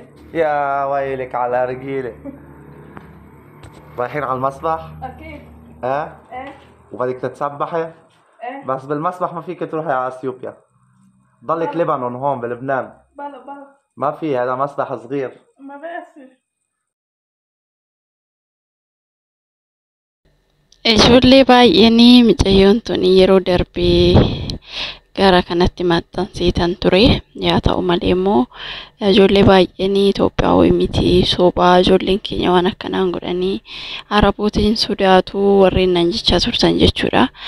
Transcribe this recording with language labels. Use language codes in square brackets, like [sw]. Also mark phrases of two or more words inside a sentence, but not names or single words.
[ar] يا ويلك على رجيلة. رايحين على المسبح؟ أكيد. ايه؟ وبدك تتسبحي؟ إيه. بس بالمسبح ما فيك تروحي على اثيوبيا. ضلك لبنان هون بلبنان. بلا ما في، هذا مسبح صغير. ما بأسف. [om] Ijoollee baay'een mucayyoon tun yeroo darbee gara kanatti maxxansiisan ture. Yaa ta'u malee immoo ijoollee baay'een Itoophiyaa miti sobaa ijoolleen keenya waan akkanaan godhanii Arabootiin sodaatu warreen nan jechaa turtan jechuudha.